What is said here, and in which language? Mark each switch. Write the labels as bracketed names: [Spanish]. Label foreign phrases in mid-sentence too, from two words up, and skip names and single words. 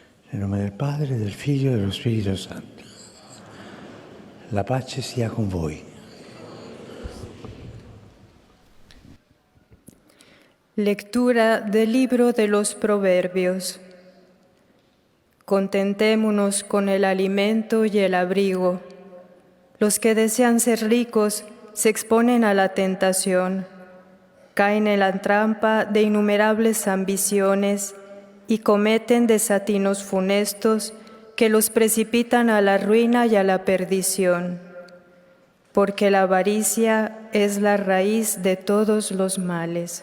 [Italian] Nel nome del Padre, del Figlio e dello Spirito Santo. La pace sia con voi. [Spanish] Lectura del libro de los Proverbios. Contentémonos con el alimento y el abrigo. Los que desean ser ricos se exponen a la tentación, caen en la trampa de innumerables ambiciones y cometen desatinos funestos que los precipitan a la ruina y a la perdición, porque la avaricia es la raíz de todos los males.